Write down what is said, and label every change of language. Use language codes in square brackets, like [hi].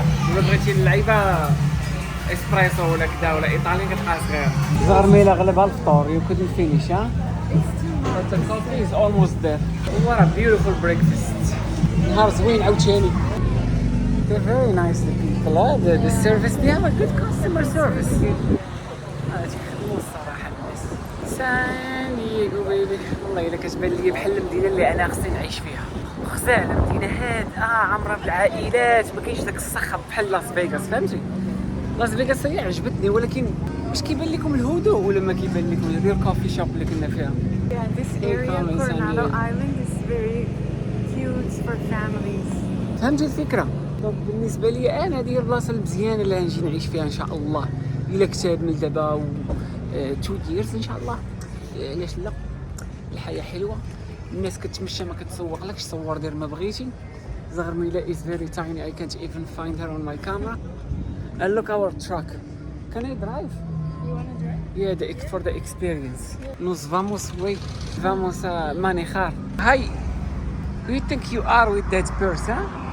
[ar] ولا بغيتي اللعيبة اسبريسو ولا كذا ولا ايطالي كتبقى صغيره. [en] زهر ميلا [ar] غلبها الفطور. [en] You couldn't finish, huh? But the coffee is almost there. What a beautiful breakfast. [ar] نهار زوين عاوتاني. [en] They're very nice the people, huh? The service, they have a good customer service. [ar] تيخدموا الصراحة الناس. سان دييغو بيبي. والله إلا كتبان لي بحال المدينة اللي أنا خصني نعيش فيها. خزانة مدينة هادئة عامرة بالعائلات ما كاينش داك الصخب بحال لاس فيغاس فهمتي؟ لاس فيغاس هي عجبتني ولكن واش كيبان لكم الهدوء ولا ما كيبان لكم الريل كوفي شوب اللي كنا فيها؟ [en] Yeah, this area, Coronado Coronado Island. Island, is very cute for families. [ar] فهمتي الفكرة؟ دونك بالنسبة لي أنا هذه هي البلاصة المزيانة اللي غنجي نعيش فيها إن شاء الله إلا كتاب دابا و [en] 2 years [ar] إن شاء الله. علاش لا؟ الحياة حلوة الناس كتمشى ما كتسوقلكش صور دير ما بغيتي. [en] زغرميلة is very tiny. I can't even find her on my camera. And look our truck. Can I drive? You want to drive? Yeah, for the experience. [es] Nos vamos, vamos a manejar. [en] Hi, who you think you are with that purse, huh?